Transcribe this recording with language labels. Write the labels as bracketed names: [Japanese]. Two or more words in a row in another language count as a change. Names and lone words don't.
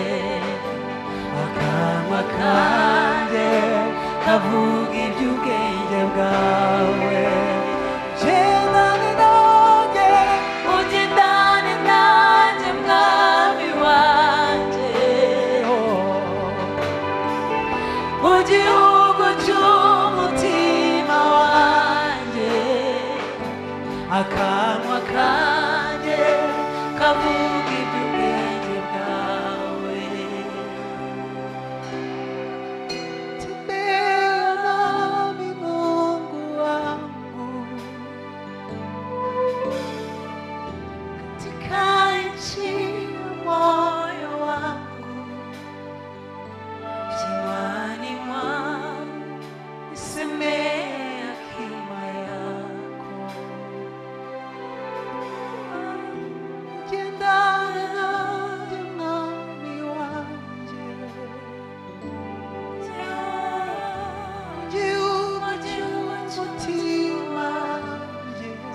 [Kinyarwanda] akanwa kanjye kavuga iby'ubwenge bwawe ugendane nanjye mwami wanjye mu gihugu cy'umutima wanjye akanwa kanjye kavuga iby'ubwenge bwawe [Swahili] tembea nami Mungu wangu katika nchi ya moyo wangu kinywani mwangu nisemee hekima yako [Kinyarwanda] ugendane nanjye mwami wanjye mu gihugu cy'umutima wanjye